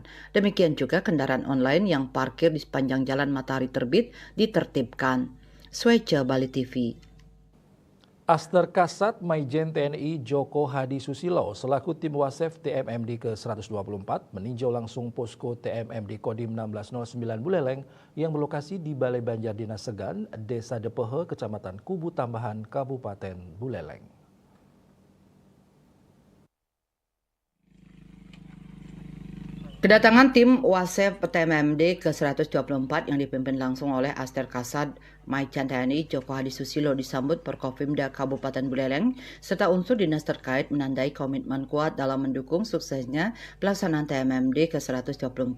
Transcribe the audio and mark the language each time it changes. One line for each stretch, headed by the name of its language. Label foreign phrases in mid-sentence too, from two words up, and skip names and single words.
Indonesian: Demikian juga kendaraan online yang parkir di sepanjang Jalan Matahari Terbit ditertibkan. Swece Bali TV. Aster Kasat Maijen TNI Joko Hadi Susilo selaku tim Wasef TMMD ke-124 meninjau langsung posko TMMD Kodim 1609 Buleleng yang berlokasi di Balai Banjar Dinas Segan, Desa Depehe, Kecamatan Kubu Tambahan, Kabupaten Buleleng. Kedatangan tim Wasef TMMD ke-124 yang dipimpin langsung oleh Aster Kasat Maijen TNI Joko Hadi Susilo disambut Forkopimda Kabupaten Buleleng serta unsur dinas terkait menandai komitmen kuat dalam mendukung suksesnya pelaksanaan TMMD ke-124.